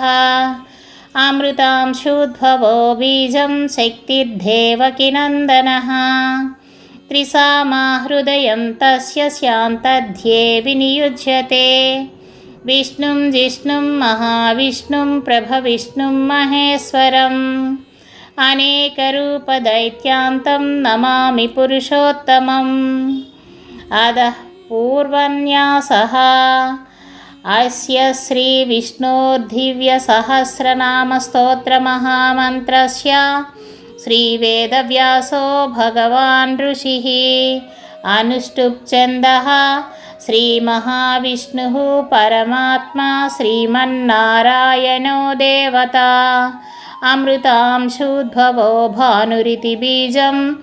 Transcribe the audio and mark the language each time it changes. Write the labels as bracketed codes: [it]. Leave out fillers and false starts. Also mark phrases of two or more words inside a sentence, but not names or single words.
[sa] అమృతాంశూద్భవో బీజం శక్తిర్దేవకీనందనः త్రిసామా హృదయం తస్య శాంతధ్యే వినియుజ్యతే. విష్ణుం జిష్ణుం మహావిష్ణుం ప్రభవిష్ణుం మహేశ్వరం अनेकरूपदैत्यान्तं नमामि पुरुषोत्तमम्। अधः पूर्वन्यासः अस्य श्रीविष्णोर्दिव्यसहस्रनामस्तोत्रमहामन्त्रस्य श्रीवेदव्यासो भगवान् ऋषिः अनुष्टुप्छन्दः श्रीमहाविष्णुः परमात्मा श्रीमन्नारायणो देवता अमृतांशूद्भवो भानुरिति बीजं